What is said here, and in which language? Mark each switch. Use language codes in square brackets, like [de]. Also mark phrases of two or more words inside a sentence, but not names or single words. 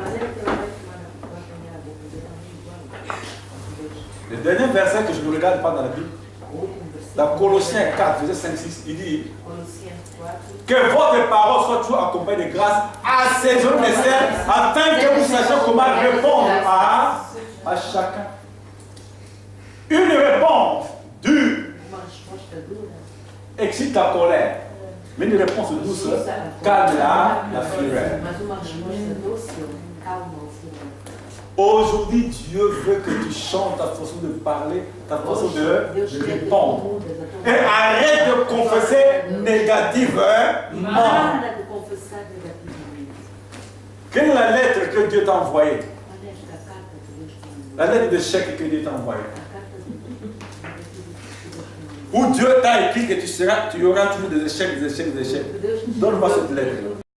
[fr] Le dernier verset que je ne regarde pas dans la Bible, dans Colossiens 4, verset 5-6, il dit que votre parole soit toujours accompagnée de grâce, assaisonnée de sel, afin que vous sachiez comment répondre à chacun. Une réponse dure excite la colère. Mais une réponse douce calme la fureur. [pt] Mas uma resposta doce calma o furor. [fr] Aujourd'hui, Dieu veut que tu chantes ta façon de parler, ta façon de répondre. Et arrête de confesser négativement. [pt] Para de confessar negativamente. [fr] Quelle est la lettre que Dieu t'a envoyée? [pt] Olha esta carta que Deus te mandou. [fr] La lettre de chèque que Dieu t'a envoyée. [pt] A carta de Deus [fr] Où Dieu t'a écrit que tu auras toujours des échecs, des échecs, des échecs. Donne-moi cette lettre.